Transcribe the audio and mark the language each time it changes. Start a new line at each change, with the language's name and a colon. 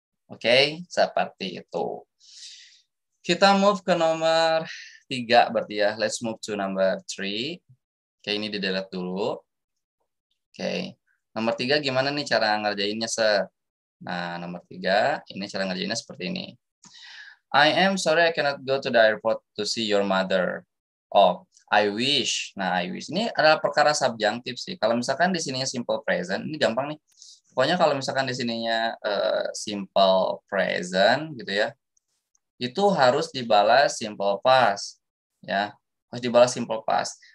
Indonesian: Oke, seperti itu. Kita move ke nomor 3 berarti ya.
English: Let's move to number 3. Oke,
Indonesian: ini di-delete dulu.
English: Oke.
Indonesian: Nomor 3 gimana nih cara ngerjainnya, Sir? Nah, nomor 3, ini cara ngerjainnya seperti ini.
English: I am sorry I cannot go to the airport to see your mother. Oh, I wish. Nah, I wish.
Indonesian: Ini adalah perkara subjunctive sih. Kalau misalkan di sininya simple present, ini gampang nih. Pokoknya kalau misalkan di sininya simple present gitu ya, itu harus dibalas simple past ya, harus dibalas simple past.